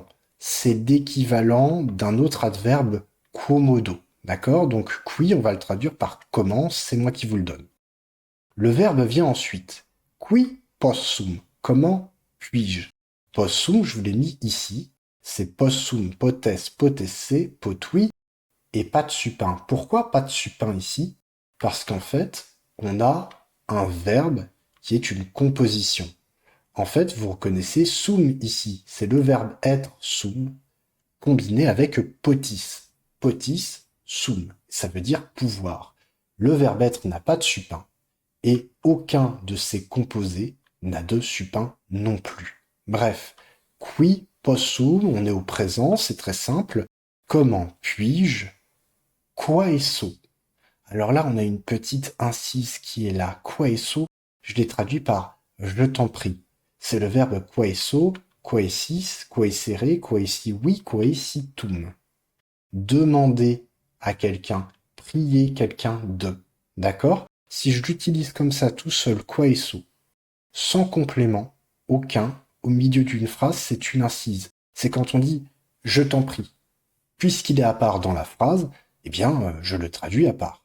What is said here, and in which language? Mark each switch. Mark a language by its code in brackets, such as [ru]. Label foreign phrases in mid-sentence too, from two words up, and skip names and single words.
[fr] C'est l'équivalent d'un autre adverbe quomodo. D'accord? Donc qui, on va le traduire par comment, c'est moi qui vous le donne. Le verbe vient ensuite. [la] Qui possum? [fr] Comment puis-je? Possum, je vous l'ai mis ici. C'est [la] possum, potes, potesse, potui [fr] et pas de supin. Pourquoi pas de supin ici? Parce qu'en fait, on a un verbe qui est une composition. En fait, vous reconnaissez sum ici. C'est le verbe être sum combiné avec potis. [la] Potis, sum. [fr] Ça veut dire pouvoir. Le verbe être n'a pas de supin et aucun de ses composés n'a de supin non plus. Bref, [la] qui possum, [fr] on est au présent, c'est très simple. Comment puis-je? Queso. Alors là, on a une petite incise qui est là. Queso, je l'ai traduit par je t'en prie. C'est le verbe [la] queso, quesis, quesere, quesi [fr] oui, quesitum. Demander à quelqu'un, prier quelqu'un de. D'accord? Si je l'utilise comme ça tout seul, queso, sans complément, aucun, au milieu d'une phrase, c'est une incise. C'est quand on dit je t'en prie. Puisqu'il est à part dans la phrase, eh bien, je le traduis à part.